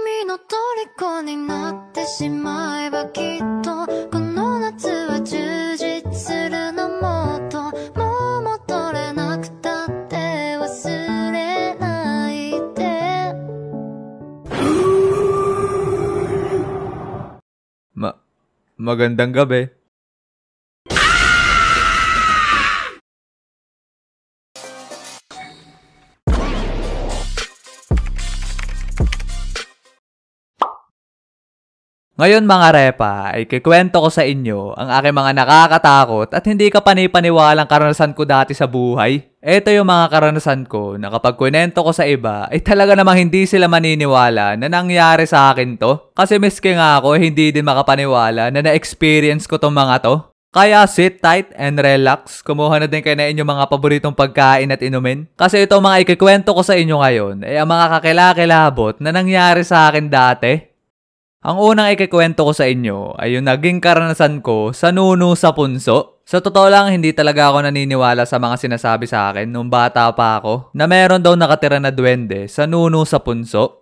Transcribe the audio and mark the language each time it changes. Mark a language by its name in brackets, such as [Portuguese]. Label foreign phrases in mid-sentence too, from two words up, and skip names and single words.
[Japanese] の虜になってしまえばきっとこの夏は充実するのもっともう戻れなくたって忘れないで [Filipino] magandang gabi. Ngayon mga repa, ay kikwento ko sa inyo ang aking mga nakakatakot at hindi ka panipaniwalang karanasan ko dati sa buhay. Ito yung mga karanasan ko na kapag kwento ko sa iba ay talaga namang hindi sila maniniwala na nangyari sa akin to. Kasi miski nga ako hindi din makapaniwala na na-experience ko tong mga to. Kaya [English] sit tight and relax, [Filipino] kumuha na din kayo na inyong mga paboritong pagkain at inumin. Kasi itong mga ikikwento ko sa inyo ngayon ay ang mga kakilakilabot na nangyari sa akin dati. Ang unang ikikwento ko sa inyo ay yung naging karanasan ko sa nuno sa punso. Sa totoo lang, hindi talaga ako naniniwala sa mga sinasabi sa akin nung bata pa ako na meron daw nakatira na duwende sa nuno sa punso.